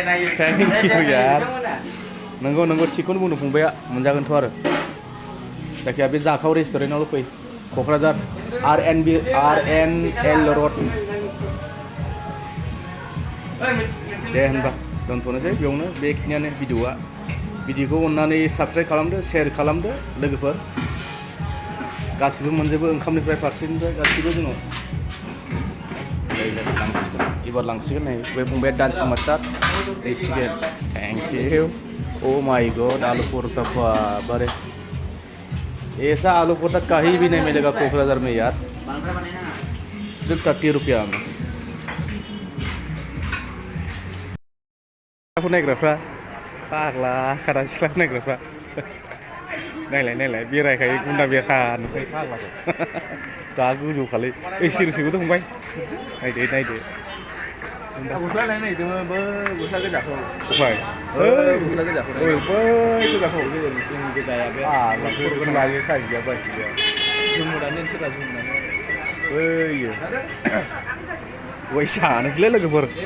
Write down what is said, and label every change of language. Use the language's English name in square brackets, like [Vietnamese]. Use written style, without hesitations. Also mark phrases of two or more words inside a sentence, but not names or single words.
[Bodo] नंगौ थिखौनो बुंनो फंबाया मोनजागोनथ' आरो जायखिया बे जाखाव रेस्टुरेन्टआवल' फै क'क्राझार RNL रड दे होनबा दोनथ'नोसै बेयावनो बेखिनियानो भिडिअखौ अननानै साबस्क्राइब खालामदो शेयार खालामदो लोगोफोर गासिबो मोनजोबो ओंखामनिफ्राय फारसेनिफ्राय गासिबो जोङो एबार लांसिगोन नै बे फंबाया डान्सिं मास्टार लेसिगोन [English] thank you oh my god [Hindi] आलू पराठा बारे ऐसा आलू पराठा कहीं भी नहीं मिलेगा कोकराझार में यार सिर्फ 30 रुपया में [Bodo] नायग्राफ्रा फाग्ला खारा सिख्ला नायग्राफ्रा नायलाय बेरायखायो गुन्दा बेरखा नुखायो फाग्लाखौ दा गोजौखालै सिरिसोबो फंबाय नायदो गस्ला लायनो नागिरदोंमोन बै गस्ला गोजाखौ गस्ला गोजाखौ बै गोजाखौ जोंनि गोजाया बे आग्लाफोरखौ लायो साइज गैया बायदि गैया जुमुरानो सोरबा जुमुरानो बैयो गय जानोसैलै लोगोफोर